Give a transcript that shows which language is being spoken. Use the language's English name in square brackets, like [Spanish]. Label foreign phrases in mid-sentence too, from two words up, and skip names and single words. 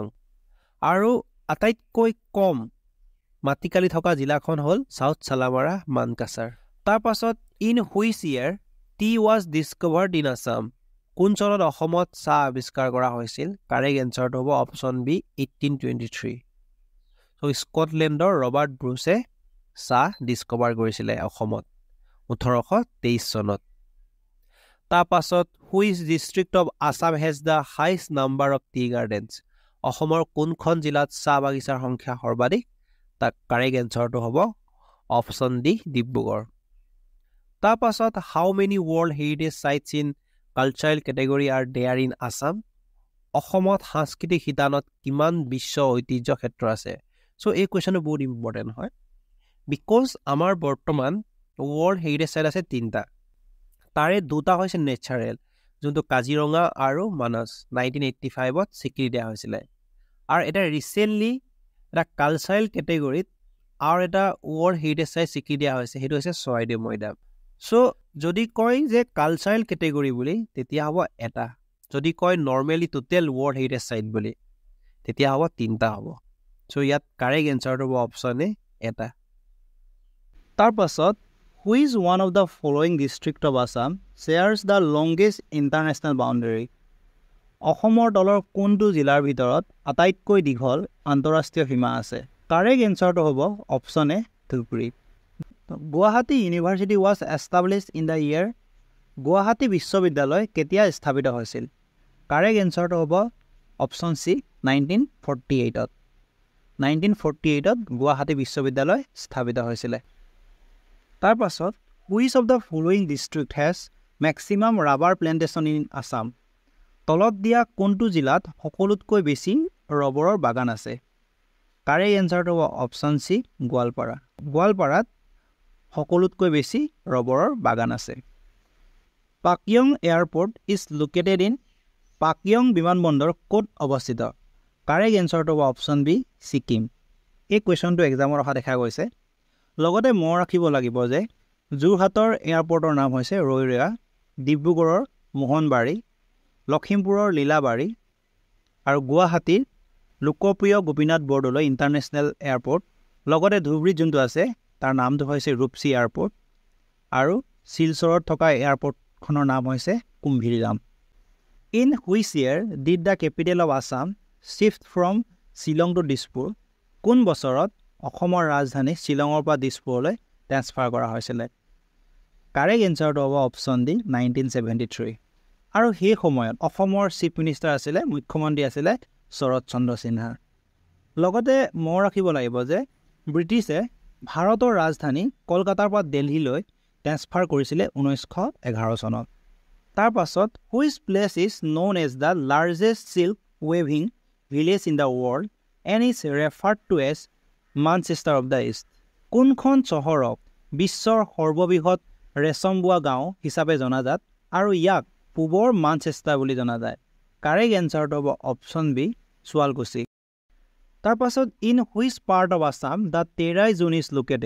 [Assamese] আৰু আটাইতকৈ কম মাটিকালি থকা জিলাখন হ'ল সাউথ চালামাৰা মানকাছাৰ। [English] তাৰপাছত in which year tea was discovered in Assam? [Assamese] কোন চনত অসমত চাহ আৱিষ্কাৰ কৰা হৈছিল? [English] Correct answer to হ'ব option B 1823. [Assamese] So স্কটলেণ্ডৰ ৰবাৰ্ট ব্ৰুছে চাহ ডিস্কভাৰ কৰিছিলে অসমত 1823 চনত। [English] তাৰপাছত which district of Assam has the highest number of tea gardens? [Assamese] অসমৰ কোনখন জিলাত চাহ বাগিচাৰ সংখ্যা সৰ্বাধিক? [English] তাৰ correct answer to হ'ব option D ডিব্ৰুগড়। তাৰপাছত how many world heritage sites in cultural category are there in Assam? [Assamese] অসমত সাংস্কৃতিক শিতানত কিমান বিশ্ব ঐতিহ্য ক্ষেত্ৰ আছে? So এই কোৱেশ্যনটো বহুত ইম্পৰ্টেণ্ট হয় বিকজ আমাৰ বৰ্তমান [English] world heritage site [Assamese] আছে 3টা। তাৰে 2টা হৈছে নেচাৰেল যোনটো কাজিৰঙা আৰু মানস 1985ত স্বীকৃতি দিয়া হৈছিলে। আৰু এটা ৰিসেন্টলি এটা [English] cultural category [Assamese] আৰু এটা [English] world heritage site [Assamese] স্বীকৃতি দিয়া হৈছে, সেইটো হৈছে চৰাইদেউ মৈদাম। সো যদি কয় যে [English] cultural category [Assamese] বুলি তেতিয়া হ'ব এটা, যদি কয় [English] normally total world heritage site [Assamese] বুলি তেতিয়া হ'ব 3টা হ'ব। [English] So ইয়াত correct answer to option A এটা। তাৰপাছত which one of the following district of Assam shares the longest international boundary? [Assamese] অসমৰ তলৰ কোনটো জিলাৰ ভিতৰত আটাইতকৈ দীঘল আন্তঃৰাষ্ট্ৰীয় সীমা আছে? [English] Correct answer to হ'ব option A ধুবুৰী। গুৱাহাটী ইউনিভাৰ্চিটি was established in the year [Assamese] গুৱাহাটী বিশ্ববিদ্যালয় কেতিয়া স্থাপিত হৈছিল? [English] Correct answer to হ'ব option C 1948ত। [Assamese] 1948ত গুৱাহাটী বিশ্ববিদ্যালয় স্থাপিত হৈছিলে। [English] তাৰপাছত which of the following district has maximum rubber plantation in Assam? [Assamese] তলত দিয়া কোনটো জিলাত সকলোতকৈ বেছি ৰবৰৰ বাগান আছে? [English] Correct answer to option C গোৱালপাৰা। [Assamese] গোৱালপাৰাত সকলোতকৈ বেছি ৰবৰৰ বাগান আছে। [English] পাকয়ং এয়াৰপোৰ্ট is located in পাকয়ং [Assamese] বিমানবন্দৰ ক'ত অৱস্থিত? [English] Correct answer to option B [Assamese] ছিকিম। এই কুৱেশ্যনটো এক্সামৰ অহা দেখা গৈছে। লগতে মনত ৰাখিব লাগিব যে যোৰহাটৰ এয়াৰপোৰ্টৰ নাম হৈছে ৰৈৰেয়া, ডিব্ৰুগড়ৰ মোহনবাৰী, লখিমপুৰৰ লীলাবাৰী আৰু গুৱাহাটীৰ লোকপ্ৰিয় গোপীনাথ বৰদলৈ ইণ্টাৰনেশ্যনেল এয়াৰপোৰ্ট। লগতে ধুবুৰীত যোনটো আছে তাৰ নামটো হৈছে ৰূপসী এয়াৰপোৰ্ট আৰু শিলচৰত থকা এয়াৰপোৰ্টখনৰ নাম হৈছে কুম্ভীৰাম। [English] In which year did the capital of Assam shift from Shillong to Dispur? [Assamese] কোন বছৰত অসমৰ ৰাজধানী শ্বিলঙৰ পৰা দিছপুৰলৈ ট্ৰান্সফাৰ কৰা হৈছিলে? [English] Correct answer to হ'ব option D 1973। [Assamese] আৰু সেই সময়ত অসমৰ [English] chief minister [Assamese] আছিলে, মুখ্যমন্ত্ৰী আছিলে শৰৎ চন্দ্ৰ সিনহা। লগতে মনত ৰাখিব লাগিব যে ব্ৰিটিছে ভাৰতৰ ৰাজধানী কলকাতাৰ পৰা দিল্লীলৈ ট্ৰান্সফাৰ কৰিছিলে 1911 চনত। [English] তাৰপাছত which place is known as the largest silk weaving village in the world and is referred to as Manchester of the East. [Assamese] কোনখন চহৰক বিশ্বৰ সৰ্ববৃহৎ ৰেচম বোৱা গাঁও হিচাপে জনাজাত আৰু ইয়াক পূবৰ মানচেষ্টাৰ বুলি জনা যায়? [English] correct answer হ'ব option B, শুৱালকুছি। তাৰপাছত in which part of Assam the Terai zone is located?